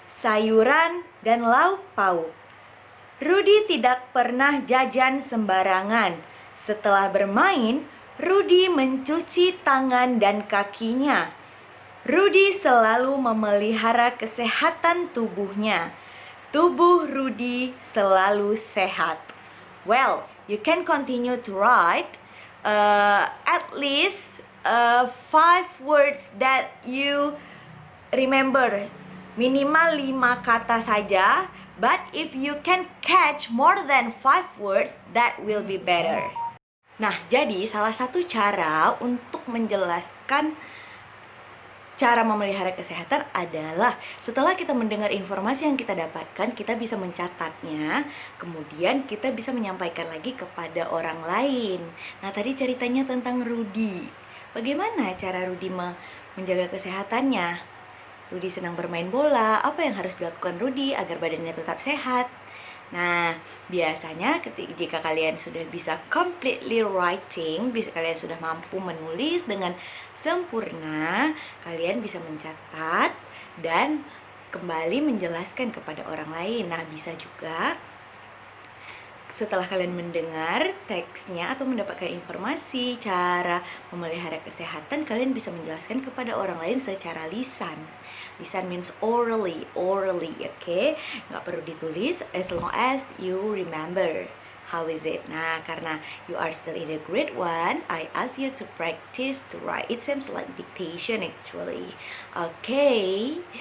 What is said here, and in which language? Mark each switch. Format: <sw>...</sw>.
<id>sayuran, dan lauk pauk. Rudy tidak pernah jajan sembarangan. Setelah bermain, Rudy mencuci tangan dan kakinya. Rudy selalu memelihara kesehatan tubuhnya. Tubuh Rudy selalu sehat.</id> <en>Well, you can continue to write at least 5 words that you remember.</en> <id>Minimal 5 kata saja.</id> <en>But if you can catch more than 5 words, that will be better.</en> <id>Nah, jadi salah satu cara untuk menjelaskan cara memelihara kesehatan adalah setelah kita mendengar informasi yang kita dapatkan, kita bisa mencatatnya, kemudian kita bisa menyampaikan lagi kepada orang lain. Nah, tadi ceritanya tentang Rudy. Bagaimana cara Rudy menjaga kesehatannya? Rudy senang bermain bola, apa yang harus dilakukan Rudy agar badannya tetap sehat? Nah, biasanya jika kalian sudah bisa</id> <en>completely writing,</en> <id>kalian sudah mampu menulis dengan sempurna, kalian bisa mencatat dan kembali menjelaskan kepada orang lain. Nah, bisa juga setelah kalian mendengar teksnya atau mendapatkan informasi cara memelihara kesehatan, kalian bisa menjelaskan kepada orang lain secara lisan.</id> <en>Lisan means orally, okay?</en> <id>Nggak perlu ditulis,</id> <en>as long as you remember. How is it? Nah, karena you are still in the grade 1, I ask you to practice to write. It seems like dictation actually. Okay.</en>